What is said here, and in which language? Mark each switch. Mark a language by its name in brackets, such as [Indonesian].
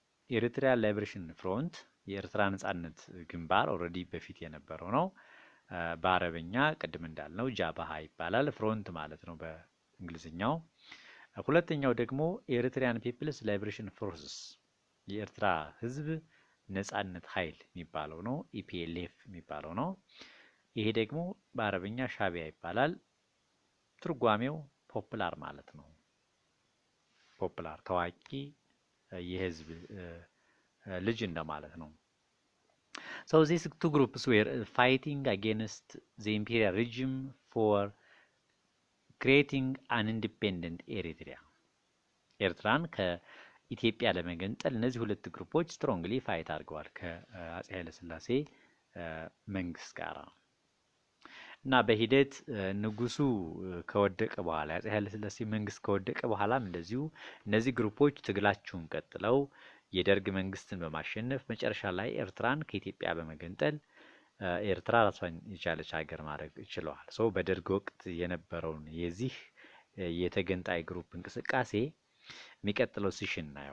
[Amharic] ኤሪትሪያን ላይብሬሽን ፍሮንት የኤርትራ ነጻነት ግንባር ኦልሬዲ በፊት የነበረው ነው። በአረበኛ ቅድም እንዳልነው ጃብሃ ይባላል፣ ፍሮንት ማለት ነው በእንግሊዝኛው። ሁለተኛው ደግሞ ኤሪትሪያን ፒፕልስ ላይብሬሽን ፎርስስ የኤርትራ ህዝብ ነጻነት ኃይል የሚባለው ነው፣ ኢፒኤልኤፍ የሚባለው ነው። ይሄ ደግሞ በአረበኛ ሻቢያ ይባላል። ትርጓሜው ፖፑላር ማለት ነው። ፖፑላር ታዋቂ የህዝብ ልጅ እንደማለት ነው። [English] So these two groups were fighting against the imperial regime for creating an independent Eritrea. [Amharic] ኤርትራን ከኢትዮጵያ ለመገንጠል እነዚህ ሁለት ግሩፖች ስትሮንግሊ ፋይት አድርገዋል ከአፄ ኃይለሥላሴ መንግስት ጋር እና በሂደት ንጉሱ ከወደቀ በኋላ የአፄ ኃይለሥላሴ መንግስት ከወደቀ በኋላም እንደዚሁ እነዚህ ግሩፖች ትግላቸውን ቀጥለው የደርግ መንግስትን በማሸነፍ መጨረሻ ላይ ኤርትራን ከኢትዮጵያ በመገንጠል ኤርትራ ራሷን የቻለች ሀገር ማድረግ ችለዋል። ሶ በደርግ ወቅት የነበረውን የዚህ የተገንጣይ ግሩፕ እንቅስቃሴ የሚቀጥለው ሲሽን